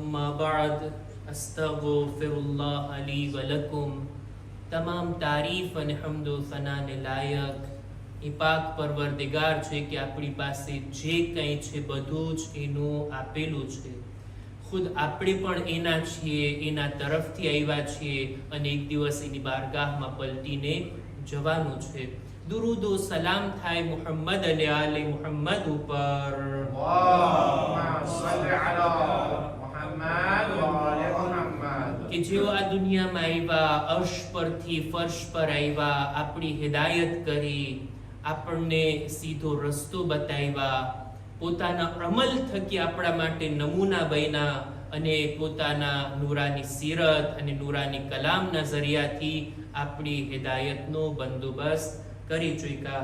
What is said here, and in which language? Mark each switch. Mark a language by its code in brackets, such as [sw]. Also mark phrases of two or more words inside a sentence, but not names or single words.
[ar] बाद أستغفر الله لي ولكم. [ur] تمام تعریف [gu] અને હમદો સનાને લાયક એ પાક પરવરદિગાર છે કે આપણી પાસે જે કંઈ છે બધું જ એનું આપેલું છે। ખુદ આપણે પણ એના છીએ, એના તરફથી આવ્યા છીએ અને એક દિવસ એની બારગાહમાં પલટીને જવાનું છે। [ur] درود و سلام [gu] થાય મુહમ્મદ અલે આલે મુહમ્મદ ઉપર। કે જેઓ આ દુનિયામાં આવ્યા, અર્શ પરથી ફર્શ પર આવ્યા, આપણી હિદાયત કરી, આપણને સીધો રસ્તો બતાવ્યા, પોતાના અમલ થકી આપણા માટે નમૂના બન્યા અને પોતાના નૂરાની સીરત અને નૂરાની કલામના જરિયાથી આપણી હિદાયતનો બંદોબસ્ત કરી ચૂક્યા।